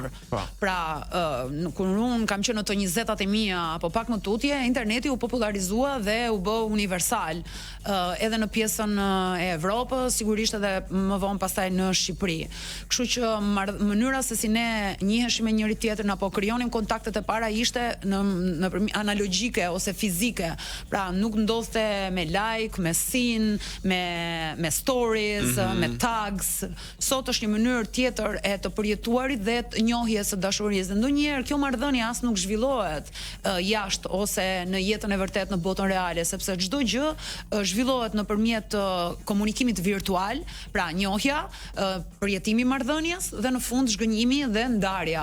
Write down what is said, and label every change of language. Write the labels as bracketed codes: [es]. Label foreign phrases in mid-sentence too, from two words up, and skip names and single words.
[sq] Pra, kur unë kam qenë në të 20-tat e mia apo pak më tutje, interneti u popularizua dhe u bë universal. Edhe në pjesën e Evropës, sigurisht edhe më vonë pastaj në Shqipëri. Kështu që mënyra se si ne njiheshim me njëri tjetrin apo krijonim kontaktet e para ishte në analogjike ose fizike. Pra, nuk ndodhte me like, me sin, me stories, me tags. Sot është një mënyrë tjetër e të përjetuarit dhe të njohjes së dashurisë. Dhe ndonjëherë kjo marrëdhënie as nuk zhvillohet jashtë ose në jetën e vërtetë në botën reale, sepse çdo gjë zhvillohet nëpërmjet komunikimit virtual, pra njohja, përjetimi i marrëdhënies dhe në fund zhgënjimi dhe ndarja.